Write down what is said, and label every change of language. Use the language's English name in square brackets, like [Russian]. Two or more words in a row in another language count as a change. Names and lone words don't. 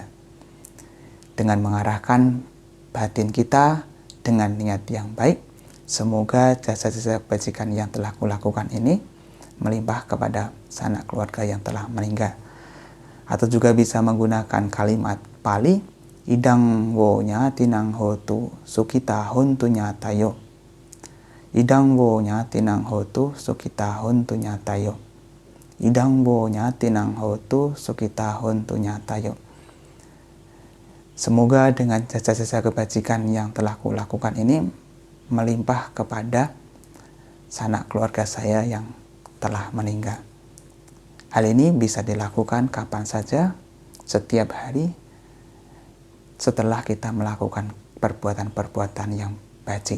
[Indonesian] Dengan mengarahkan batin kita dengan niat yang baik, semoga jasa-jasa kebajikan yang telah kulakukan ini melimpah kepada sanak keluarga yang telah meninggal. Atau juga bisa menggunakan kalimat Pali, [Pali] idang wo nyatinang hotu sukita hontu nyatayo. Idang wo nyatinang hotu sukita hontu nyatayo. Idang wo nyatinang hotu sukita hontu nyatayo. [Indonesian] Semoga dengan jasa-jasa kebajikan yang telah kulakukan ini melimpah kepada sanak keluarga saya yang telah meninggal. Hal ini bisa dilakukan kapan saja, setiap hari, setelah kita melakukan perbuatan-perbuatan yang baik.